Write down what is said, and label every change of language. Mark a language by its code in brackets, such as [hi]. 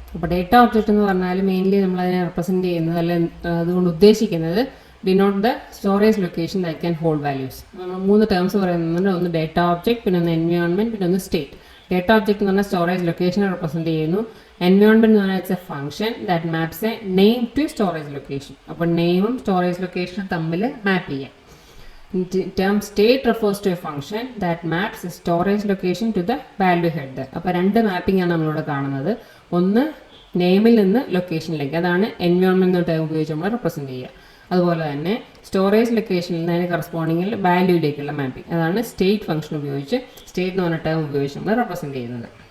[ml] അപ്പോൾ data object എന്ന് പറഞ്ഞാൽ മെയിൻലി നമ്മളതിനെ റെപ്രസെൻറ്റ് ചെയ്യുന്നത്, അല്ലെങ്കിൽ അതുകൊണ്ട് ഉദ്ദേശിക്കുന്നത് [en] Denote the storage location that can hold values. [ml] നമ്മൾ 3 ടേംസ് പറയുന്നുണ്ട്, ഒന്ന് ഡേറ്റ ഓബ്ജക്റ്റ്, പിന്നെ ഒന്ന് എൻവയോൺമെൻറ്റ്, പിന്നെ ഒന്ന് സ്റ്റേറ്റ്. ഡേറ്റ ഓബ്ജക്റ്റ് എന്ന് പറഞ്ഞാൽ സ്റ്റോറേജ് ലൊക്കേഷനെ റെപ്രസെൻറ്റ് ചെയ്യുന്നു. എൻവയോൺമെൻറ്റ് എന്ന് പറഞ്ഞാൽ [en] It's a function that maps a name to storage location. [ml] അപ്പോൾ നെയിമും സ്റ്റോറേജ് ലൊക്കേഷനും തമ്മിൽ മാപ്പ് ചെയ്യാം. [en] Term state refers to a function that maps a storage location to the value header. [ml] അപ്പോൾ 2 മാപ്പിംഗ് ആണ് നമ്മളിവിടെ കാണുന്നത്. ഒന്ന് നെയിമിൽ നിന്ന് ലൊക്കേഷനിലേക്ക്, അതാണ് എൻവയോൺമെൻറ്റ് എന്ന ടൈം ഉപയോഗിച്ച് നമ്മൾ റെപ്രസെൻറ്റ് ചെയ്യുക. അതുപോലെ തന്നെ സ്റ്റോറേജ് ലൊക്കേഷനിൽ നിന്ന് അതിന് കറസ്പോണ്ടിങ്ങിൽ വാല്യൂയിലേക്കുള്ള മാപ്പിംഗ്, അതാണ് സ്റ്റേറ്റ് ഫംഗ്ഷൻ ഉപയോഗിച്ച്, സ്റ്റേറ്റ് എന്ന് പറഞ്ഞ ടൈം ഉപയോഗിച്ച് നമ്മൾ റെപ്രസെൻറ്റ് ചെയ്യുന്നത്.